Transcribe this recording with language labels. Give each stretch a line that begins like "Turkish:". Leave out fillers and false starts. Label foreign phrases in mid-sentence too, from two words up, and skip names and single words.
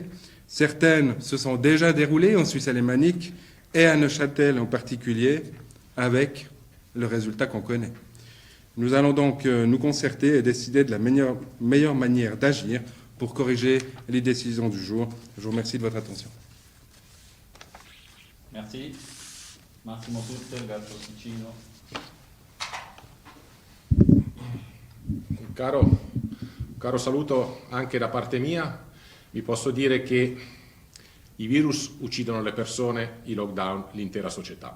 French: Certaines se sont déjà déroulées en Suisse alémanique et à Neuchâtel en particulier, avec le résultat qu'on connaît. Nous allons donc nous concerter et décider de la meilleure manière d'agir pour corriger les décisions du jour. Je vous remercie de votre attention. Merci.
Italian: Massimo Tutte, Gatto Ticino. Caro saluto anche da parte mia. Vi posso dire che i virus uccidono le persone, i lockdown l'intera società.